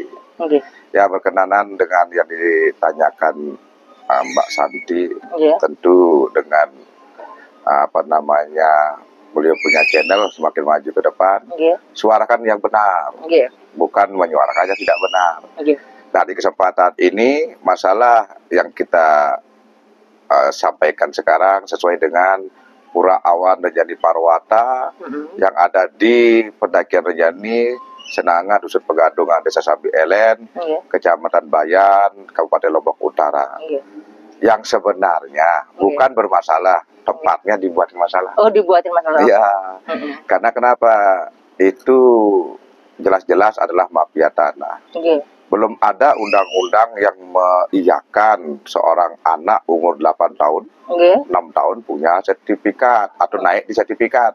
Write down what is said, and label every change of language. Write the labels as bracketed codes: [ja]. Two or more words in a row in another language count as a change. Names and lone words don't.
[id] Ya, berkenanan dengan yang ditanyakan Mbak Santi, tentu dengan beliau punya channel semakin maju ke depan, suarakan yang benar, bukan menyuarakannya tidak benar. Nah, di kesempatan ini masalah yang kita sampaikan sekarang sesuai dengan Pura Awan Rejani Parwata yang ada di Pendakian Rejani, Senanga, Dusun Pegadungan, Desa Sambi Elen, Kecamatan Bayan, Kabupaten Lombok Utara. Yang sebenarnya bukan bermasalah, tempatnya dibuatin masalah. Oh, dibuatin masalah. Iya. Karena kenapa? Itu jelas-jelas adalah mafia tanah. Belum ada undang-undang yang mengiyakan seorang anak umur 8 tahun, 6 tahun punya sertifikat atau naik di sertifikat.